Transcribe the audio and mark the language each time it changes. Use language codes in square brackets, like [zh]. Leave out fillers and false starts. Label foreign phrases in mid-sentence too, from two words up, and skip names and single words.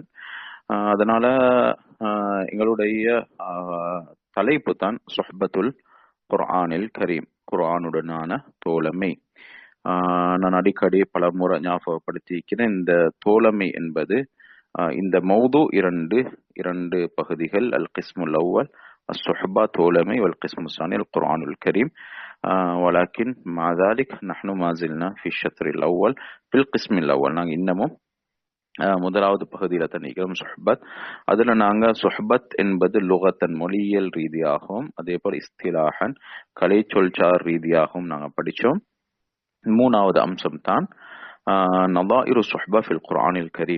[ta] அதனால எங்களுடைய தலைப்பு தான் சுஹ்பத்துல் குர்ஆனில் கரீம், குர்ஆனுடனான தோழமை. நான் அடிக்கடி பல முறை ஞாபகப்படுத்தியிருக்கிறேன். இந்த தோழமை என்பது இந்த மௌது இரண்டு பகுதிகள். [ar] القسم الأول الصحبة தோழமை والقسم الثاني القرآن الكريم ولكن مع ذلك نحن ما زلنا في الشطر الأول في القسم الأول. [ta] நாங்கள் இன்னமும் முதலாவது பகுதியில தனிக்கிறோம் சுஹ்பத். அதுல நாங்க சுஹ்பத் என்பது லுகத்தன் மொழியியல் ரீதியாகவும் அதே போல் இஸ்திலாஹன் கலை சொல்சார் ரீதியாகவும் நாங்க படிச்சோம். மூணாவது அம்சம் தான் [ar] نظائر الصحبة في القرآن الكريم.